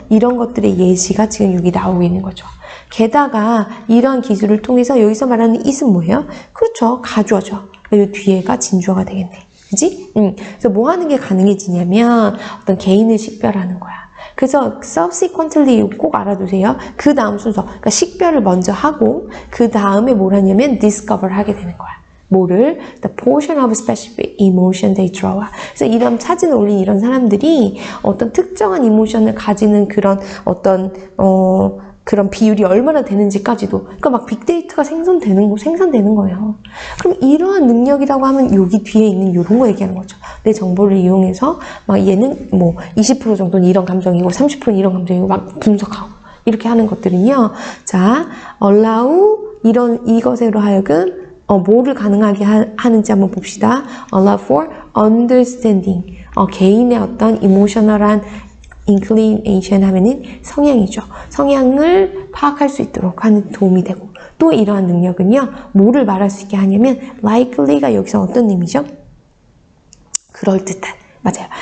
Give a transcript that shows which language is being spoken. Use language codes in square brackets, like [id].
[ko] 이런 것들의 예시가 지금 여기 나오고 있는 거죠. 게다가 이런 기술을 통해서 여기서 말하는 it은 뭐예요? 그렇죠. 가주어죠. 이 뒤에가 진주어가 되겠네. 그지? 그래서 뭐 하는 게 가능해지냐면 어떤 개인을 식별하는 거야. 그래서 subsequently 꼭 알아두세요. 그 다음 순서. 그러니까 식별을 먼저 하고 그 다음에 뭘 하냐면 discover 하게 되는 거야. 뭐를? [en] The portion of specific emotion they draw. [ko] 그래서 이런 사진을 올린 이런 사람들이 어떤 특정한 이모션을 가지는 그런 어떤 그런 비율이 얼마나 되는지까지도, 그러니까 막 빅데이터가 생산되는 거예요. 그럼 이러한 능력이라고 하면 여기 뒤에 있는 이런 거 얘기하는 거죠. 내 정보를 이용해서 막 얘는 뭐 20% 정도는 이런 감정이고 30%는 이런 감정이고 막 분석하고 이렇게 하는 것들은요. 자, allow 이것으로 하여금 뭐를 가능하게 하는지 한번 봅시다. [en] Allow for understanding. [ko] 개인의 어떤 emotional한 inclination 하면은 성향이죠. 성향을 파악할 수 있도록 하는 도움이 되고, 또 이러한 능력은요, 뭐를 말할 수 있게 하냐면 likely가 여기서 어떤 의미죠? 그럴듯한. 맞아요.